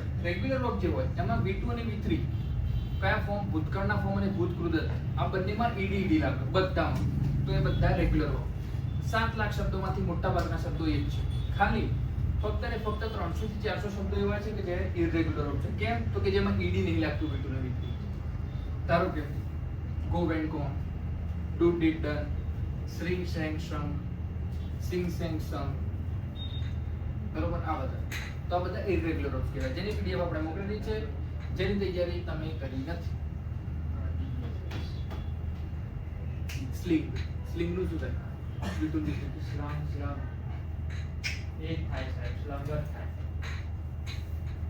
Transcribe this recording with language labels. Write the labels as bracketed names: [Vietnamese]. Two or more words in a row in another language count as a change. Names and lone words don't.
[English] regular verb [Gujarati] જે હોય એમાં V2 અને V3 કયા ફોર્મ ભૂતકાળના ફોર્મ અને ભૂતકૃત આ બંનેમાં ઈડી લાગે બધામાં તો એ બધા [English] regular verb [Gujarati] 7 લાખ શબ્દોમાંથી મોટા ભાગના શબ્દો એ જ છે ખાલી ફક્ત ને ફક્ત 300 થી 400 શબ્દો એવા છે કે જે [English] irregular verb [Gujarati] છે કેમ તો કે જેમાં ઈડી નહીં લાગતું V2 ને V3 ધારો કે [English] go went gone do did done sing sang sung sing sang sung [Gujarati] બરોબર આ બધા તો આ બધા [English] irregular verb [Gujarati] કહેવાય જેની પીડીએફ આપણે મોકલેલી છે જેની તૈયારી તમે કરી નથી સ્લિંગ નું શું થાય બીટું દીધું સ્લંગ એક થાય સાહેબ સ્લંગર થાય